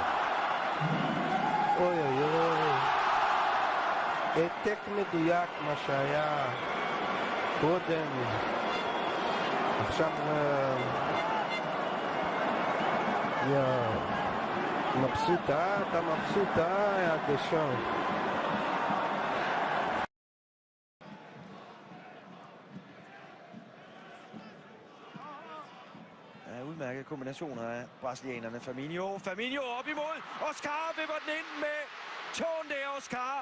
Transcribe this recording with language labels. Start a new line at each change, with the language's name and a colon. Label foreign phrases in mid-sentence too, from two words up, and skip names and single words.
Hebrew: אוי אוי אוי, העתק מדויק מה שהיה קודם. עכשיו מבסוט, אתה מבסוט, יא דשאן.
Danish: Udmærket kombinationer af brasilianerne. Firmino op imod. Oscar vipper den ind med tåen der. Oscar.